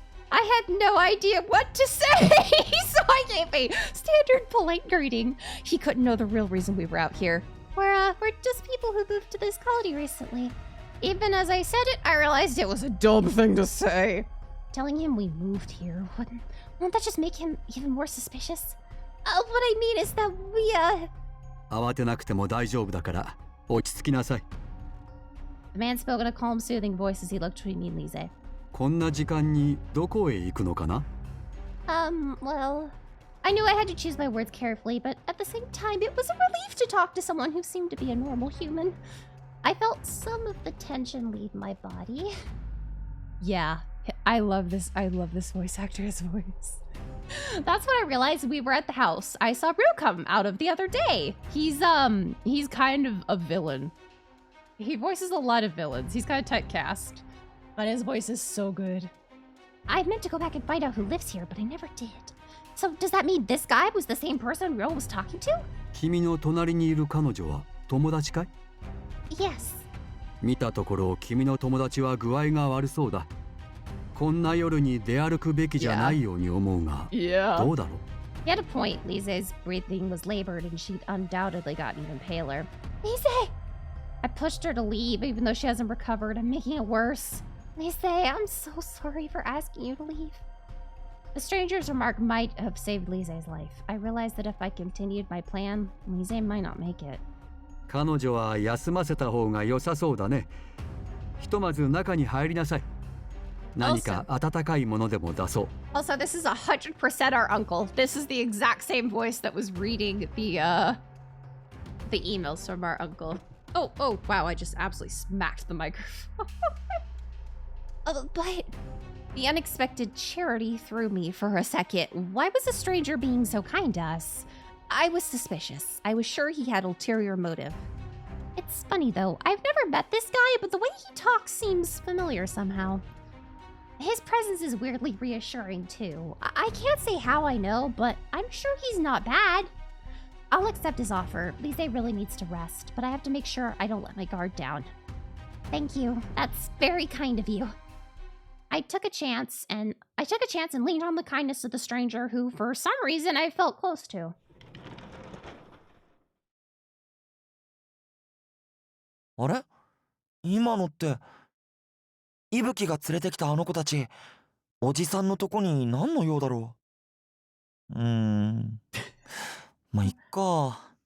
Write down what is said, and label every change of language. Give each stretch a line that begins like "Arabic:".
English: I had no idea what to say, so I gave a standard polite greeting. He couldn't know the real reason we were out here. We're just people who moved to this colony recently. Even as I said it, I realized it was a dumb thing to say. Telling him we moved here, won't that just make him even more suspicious? What I mean is that we,
Japanese: 慌てなくても大丈夫だから落ち着きなさい。
English: The man spoke in a calm, soothing voice as he looked between me and Lise.
Japanese: こんな時間にどこへ行くのかな？
English: Well, I knew I had to choose my words carefully, but at the same time, it was a relief to talk to someone who seemed to be a normal human. I felt some of the tension leave my body. Yeah, I love this voice actor's voice. That's when I realized we were at the house I saw Rue come out of the other day. He's kind of a villain. He voices a lot of villains. He's kind of typecast. But his voice is so good. I meant to go back and find out who lives here, but I never did. So does that mean this guy was the same person Rue was talking to?
Japanese: 君の隣にいる彼女は友達かい？
English: Yes.
Japanese: 見たところ君の友達は具合が悪そうだ。こんな夜に出歩くべきじゃないように思うが、
English: Yeah.
Japanese: どうだろう？
English: He had a point. Lise's breathing was labored and she'd undoubtedly gotten even paler. Lise! I pushed her to leave even though she hasn't recovered. I'm making it worse. Lise, I'm so sorry for asking you to leave. The stranger's remark might have saved Lise's life. I realized that if I continued my plan, Lise might not make it.
Japanese: 彼女は休ませた方が良さそうだね。ひとまず中に入りなさい。何か温かいものでも出そう。
English: Also, this is 100% our uncle. This is the exact same voice that was reading the emails from our uncle. Oh, wow, I just absolutely smacked the microphone. But the unexpected charity threw me for a second. Why was a stranger being so kind to us? I was suspicious. I was sure he had ulterior motive. It's funny though, I've never met this guy, but the way he talks seems familiar somehow. His presence is weirdly reassuring too. I can't say how I know, but I'm sure he's not bad. I'll accept his offer. Lise really needs to rest, but I have to make sure I don't let my guard down. Thank you. That's very kind of you. I took a chance and leaned on the kindness of the stranger who, for some reason, I felt close to.
Japanese: あれ今のって伊吹が連れてきたあの子たちおじさんのとこに何の用だろうまあいっか